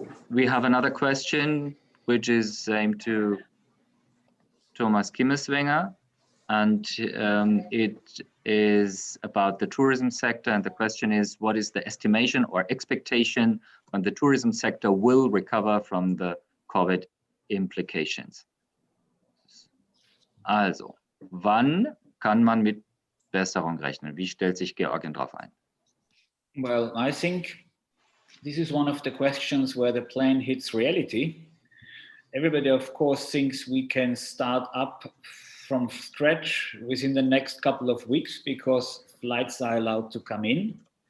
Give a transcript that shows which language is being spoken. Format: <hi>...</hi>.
<en>We have another question, which is aimed to Thomas Kimmeswenger, and it is about the tourism sector. And the question is, what is the estimation or expectation when the tourism sector will recover from the COVID implications?</en> <de>Also, wann kann man mit Besserung rechnen? Wie stellt sich Georgien darauf ein?</de> <en>Well, I think this is one of the questions where the plane hits reality. Everybody, of course, thinks we can start up from scratch within the next couple of weeks because flights are allowed to come in.</en>